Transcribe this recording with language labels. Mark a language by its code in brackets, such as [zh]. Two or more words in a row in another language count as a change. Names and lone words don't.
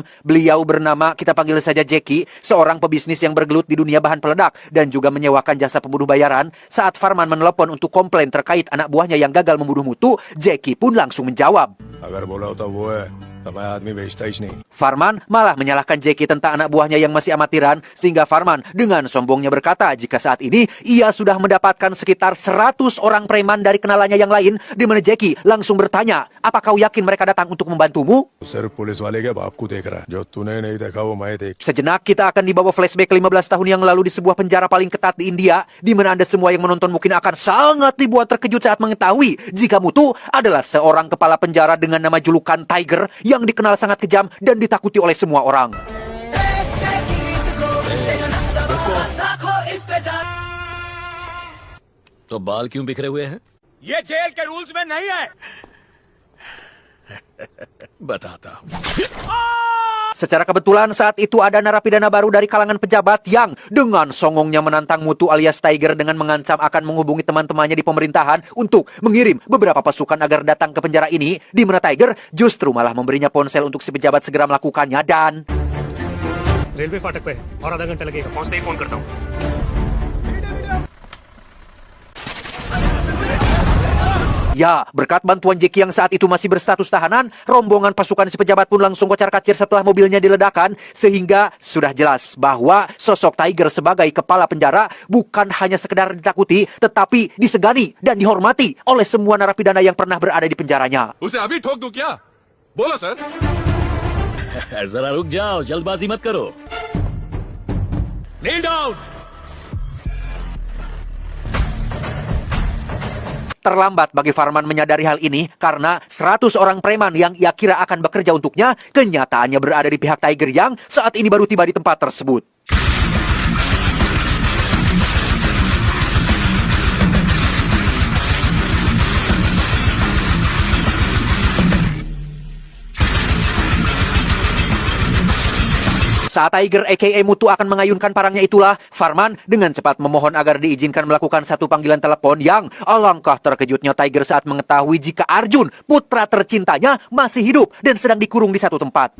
[id] Beliau bernama, kita panggil saja Jackie, seorang pebisnis yang bergelut di dunia bahan peledak dan juga menyewakan jasa pembunuh bayaran. Saat Farman menelepon untuk komplain terkait anak buahnya yang gagal membunuh Mutu, Jackie pun langsung menjawab. [hi] अगर बोला होता वो है तो मैं आदमी बेचता ही नहीं [id] Farman malah menyalahkan Jackie tentang anak buahnya yang masih amatiran, sehingga Farman dengan sombongnya berkata jika saat ini ia sudah mendapatkan sekitar 100 orang preman dari kenalannya yang lain, di mana Jackie langsung bertanya, apa kau yakin mereka datang untuk membantumu? [hi] सिर्फ पुलिस वाले के बाप को देख रहा है जो तूने नहीं देखा वो मैं देख [id] Sejenak kita akan dibawa flashback 15 tahun yang lalu di sebuah penjara paling ketat di India, di mana Anda semua yang menonton mungkin akan sangat dibuat terkejut saat mengetahui jika Mutu adalah seorang kepala penjara dengan nama julukan Tiger yang dikenal sangat kejam dan ditakuti oleh semua orang. [hi] तो बाल क्यों बिखरे हुए हैं ये जेल के रूल्स में नहीं है। बताता हूँ [id] Secara kebetulan saat itu ada narapidana baru dari kalangan pejabat yang dengan songongnya menantang Mutu alias Tiger dengan mengancam akan menghubungi teman-temannya di pemerintahan untuk mengirim beberapa pasukan agar datang ke penjara ini, di mana Tiger justru malah memberinya ponsel untuk si pejabat segera melakukannya dan... [hi] रेलवे फाटक पे और आधा घंटा लगेगा पहुंचते ही फोन करता हूँ [id] Ya, berkat bantuan Jackie yang saat itu masih berstatus tahanan, rombongan pasukan si pejabat pun langsung kocar-kacir setelah mobilnya diledakkan, sehingga sudah jelas bahwa sosok Tiger sebagai kepala penjara bukan hanya sekedar ditakuti, tetapi disegani dan dihormati oleh semua narapidana yang pernah berada di penjaranya. [hi] उसे अभी ठोक दूं क्या बोला सर जरा रुक जाओ जल्दबाजी मत करो [en] kneel down. [id] Terlambat bagi Farman menyadari hal ini karena 100 orang preman yang ia kira akan bekerja untuknya kenyataannya berada di pihak Tiger yang saat ini baru tiba di tempat tersebut. Saat Tiger aka Mutu akan mengayunkan parangnya itulah, Farman dengan cepat memohon agar diizinkan melakukan satu panggilan telepon yang alangkah terkejutnya Tiger saat mengetahui jika Arjun, putra tercintanya, masih hidup dan sedang dikurung di satu tempat.